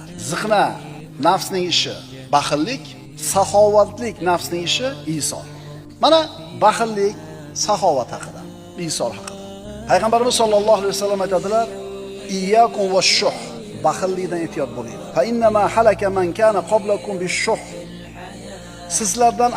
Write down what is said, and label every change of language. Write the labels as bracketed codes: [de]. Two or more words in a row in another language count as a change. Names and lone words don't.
[uz] Ziqna nafsning ishi, baxillik, saxovatlik nafsning ishi Iso. Mana baxillik, saxovat haqida, Iso haqida. Payg'ambarimiz [ar] صلى الله عليه وسلم [uz] aytadilar: [ar] "إياكم والشح." [uz] Baxillikdan ehtiyot bo'ling. [ar] فإنما أهلك من كان قبلكم بالشح. [uz] Sizlardan